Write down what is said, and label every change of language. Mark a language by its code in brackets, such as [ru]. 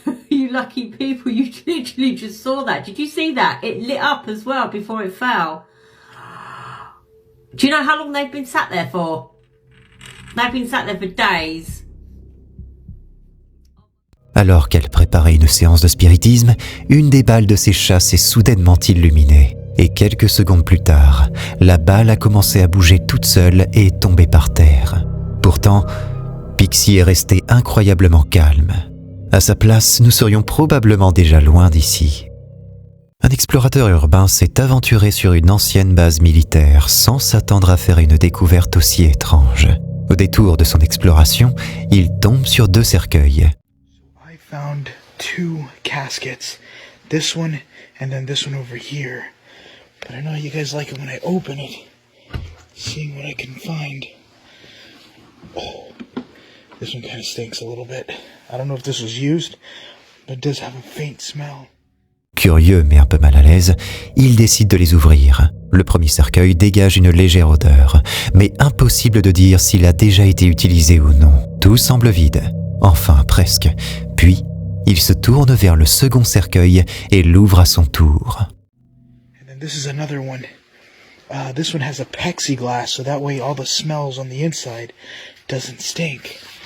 [en] You lucky people, you literally just saw that. Did you see that? It lit up as well before it fell. Do you know how long they've been sat there for? They've been sat there for days. [fr] Alors qu'elle préparait une séance de spiritisme, une des balles de ses chats s'est soudainement illuminée. Et quelques secondes plus tard, la balle a commencé à bouger toute seule et est tombée par terre. Pourtant, Pixie est restée incroyablement calme. À sa place, nous serions probablement déjà loin d'ici. Un explorateur urbain s'est aventuré sur une ancienne base militaire sans s'attendre à faire une découverte aussi étrange. Au détour de son exploration, il tombe sur 2 cercueils. [en] I found 2 caskets. This one and then this one over here. But I know you guys like it when I open it. Seeing what I can find. Oh. This one kind of stinks a little bit. I don't know if this was used, but it does have a faint smell. [fr] Curieux mais un peu mal à l'aise, il décide de les ouvrir. Le premier cercueil dégage une légère odeur, mais impossible de dire s'il a déjà été utilisé ou non. Tout semble vide. Enfin, presque. Puis, Il se tourne vers le second cercueil et l'ouvre à son tour. [en] And then this is another one. This one has a plexiglass, so that way all the smells on the inside doesn't stink.